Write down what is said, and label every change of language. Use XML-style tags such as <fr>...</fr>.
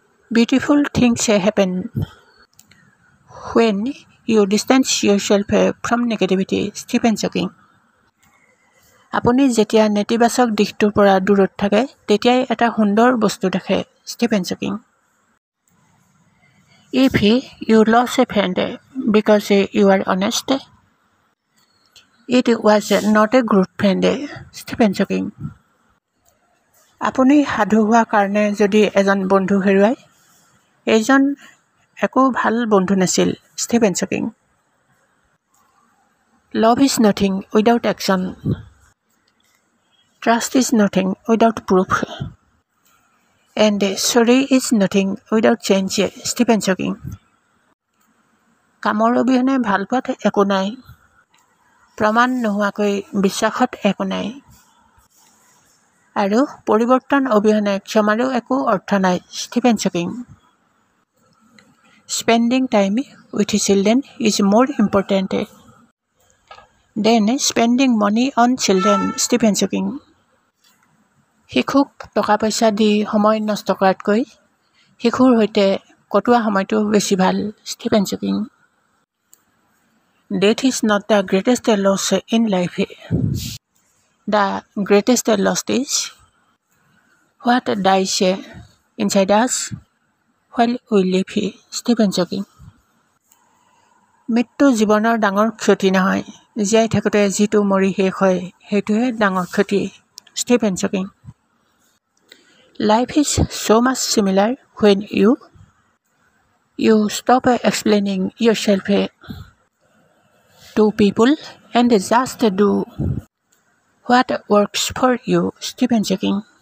<en>Beautiful things happen when you distance yourself from negativity. Stephen Hawking.</en> <as>আপুনি যেতিয়া নেতিবাচক দিশটোৰ পৰা দূৰত থাকে তেতিয়াই এটা সুন্দৰ বস্তু দেখে.</as> <en>Stephen Hawking. If you lost a friend because you are honest, it was not a good friend. Stephen Hawking.</en> <as>আপুনি সাধু হোৱা কাৰণে যদি এজন বন্ধু হেৰুৱায় এইজন একো ভাল বন্ধু নাছিল. Stephen Hawking.</as> <en>Love is nothing without action. Trust is nothing without proof. And sorry is nothing without change. Stephen Hawking.</en> <as>কামৰ অবিহনে ভাল পোৱাত একো নাই, প্ৰমাণ নোহোৱাকৈ বিশ্বাসত একো নাই, আৰু পৰিৱৰ্তন অবিহনে ক্ষমাৰো একো অৰ্থ নাই.</as> <en>Stephen Hawking. Spending time with children is more important than spending money on children. Stephen Hawking.</en> <as>শিশুক টকা পইচা দি সময় নষ্ট কৰাতকৈ শিশুৰ সৈতে কটোৱা সময়টো বেছি ভাল.</as> <en>Stephen Hawking. Death is not the greatest loss in life. The greatest loss is what dies inside us while we live. Stephen Hawking.</en> <as>মৃত্যু জীৱনৰ ডাঙৰ ক্ষতি নহয়, জীয়াই থাকোঁতে যিটো মৰি শেষ হয় সেইটোহে ডাঙৰ ক্ষতি.</as> <en>Stephen Hawking. Life is so much similar when you stop explaining yourself to people and just do what works for you. Stephen Hawking.</en>